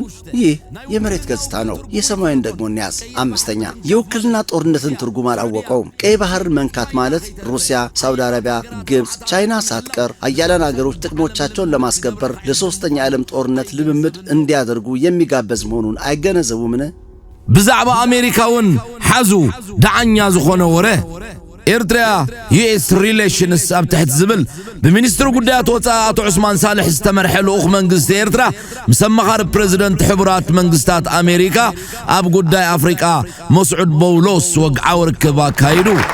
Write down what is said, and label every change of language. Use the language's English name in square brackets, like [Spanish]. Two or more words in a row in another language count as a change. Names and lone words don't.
[Amharic] ይህ የመሬት ገጽታ ነው። የሰማዩን ደግሞ እንያዝ። አምስተኛ የውክልና ጦርነትን ትርጉም አላወቀውም። ቀይ ባህርን መንካት ማለት ሩሲያ፣ ሳውዲ አረቢያ፣ ግብፅ፣ ቻይና ሳትቀር አያሌን አገሮች ጥቅሞቻቸውን ለማስከበር ለሶስተኛ ዓለም ጦርነት ልምምድ እንዲያደርጉ የሚጋበዝ መሆኑን አይገነዘቡምን? [Tigrinya] ብዛዕባ አሜሪካውን ሓዙ ዳዓኛ ዝኾነ ወረ [English] Eritrea US relations [Tigrinya] ኣብ ትሕት ዝብል ብሚኒስትሪ ጉዳያት ወፃኢ አቶ ዑስማን ሳልሕ ዝተመርሐ ልኡኽ መንግስቲ ኤርትራ ምስ ኣመኻሪ ፕሬዚደንት ሕቡራት መንግስታት ኣሜሪካ ኣብ ጉዳይ ኣፍሪቃ መስዑድ በውሎስ ወግዓዊ ርክብ ኣካይዱ